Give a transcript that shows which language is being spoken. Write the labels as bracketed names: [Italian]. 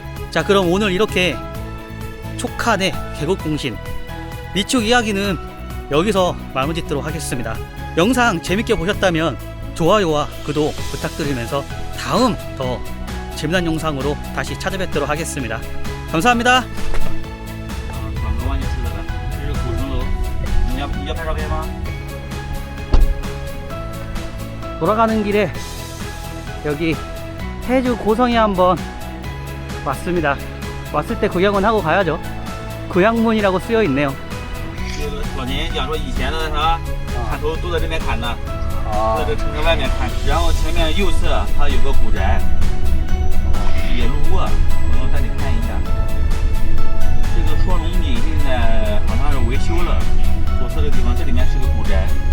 [Korean] 자, 그럼 오늘 이렇게 촉한의 개국공신 미축 이야기는 여기서 마무리 짓도록 하겠습니다. 영상 재밌게 보셨다면 좋아요와 구독 부탁드리면서 다음 더 재미난 영상으로 다시 찾아뵙도록 하겠습니다. 감사합니다. [Chinese] 广州湾就吃的了，这是古城楼。你要拍照片吗？ [Korean] 돌아가는 길에 여기 해주 고성에 한번 왔습니다. 왔을 때 구경은 하고 가야죠. 구양문이라고 쓰여 있네요. [Chinese] 这个老年人讲说，以前的啥砍头都在这边砍的，在这城市外面砍，然后前面右侧它有个古宅，也路过，我带你看一下。这个双龙井现在好像是维修了，左侧这个地方，这里面是个古宅。